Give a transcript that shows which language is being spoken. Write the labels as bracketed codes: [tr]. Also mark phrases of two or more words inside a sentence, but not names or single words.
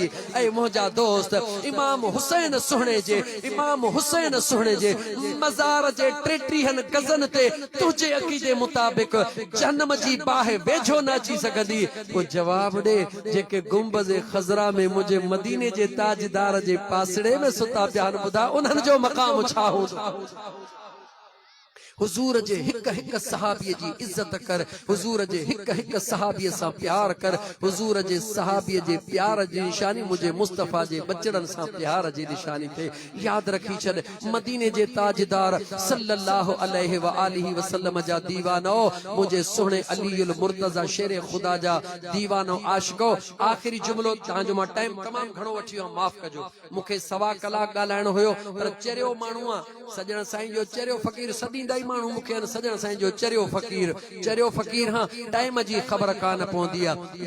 [sd] ऐ मुझा दोस्त इमाम हुसैन सुहणे जे मज़ार जे 33 गजन ते तुझे अकीदे मुताबिक जहन्नम जी बाह वेझो न अची सकंदी। को जवाब दे जेके गुंबज़ खज़रा में मुझे मदीने जे ताजदार जे पासड़े में सुता प्यान बुधा उन्हनि जो मकाम छा हूंदो। हुजूर जे हिक हिक सहाबी जी इज्जत कर हुजूर जे हिक हिक सहाबी सा प्यार कर हुजूर जे सहाबी जे प्यार जी निशानी मुझे मुस्तफा जे बचड़न सा प्यार जी निशानी थे। याद रखी छद मदीने जे ताजदार [ar] صلى الله عليه وآله وسلم [sd] जा दीवानो मुझे सुहणे अलीउल मुर्तजा शेर खुदा जा दीवानो आशिको आखिरी जुमलो तांजो मा टाइम तमाम घणो वठियो माफ कजो मुखे सवा कलाक गालाइणो होयो पर चरियो मानुआ सजण साईं जो चरियो फकीर सदींदा मानू मुखे सजण साईं जो चरियो फकीर हाँ टाइम जी खबर कान पवंदी आहे।